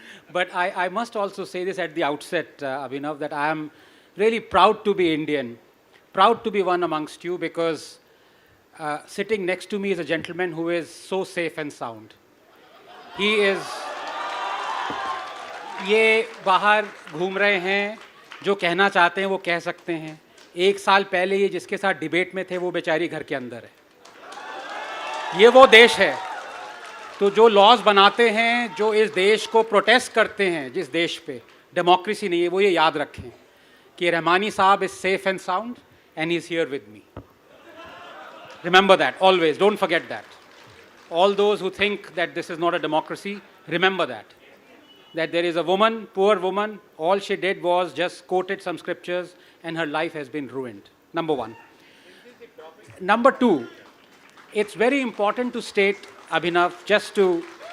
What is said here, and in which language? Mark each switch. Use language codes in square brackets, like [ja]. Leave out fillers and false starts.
[en] But I must also say this at the outset, Abhinav, that I am really proud to be Indian, proud to be one amongst you, because sitting next to me is a gentleman who is so safe and sound. He is, [hi] ये बाहर घूम रहे हैं, जो कहना चाहते हैं वो कह सकते हैं. एक साल पहले ये जिसके साथ डिबेट में थे वो बेचारी घर के अंदर है. ये वो देश है. तो जो लॉज बनाते हैं, जो इस देश को प्रोटेस्ट करते हैं, जिस देश पे डेमोक्रेसी नहीं है, वो ये याद रखें कि रहमानी साहब [en] Is safe and sound and he's here with me. Remember that, always. Don't forget that. All those who think that this is not a democracy, remember that. That there is a woman, poor woman, all she did was just quoted some scriptures and her life has been ruined. Number one. Number two, it's very important to state, Abhinav, just to...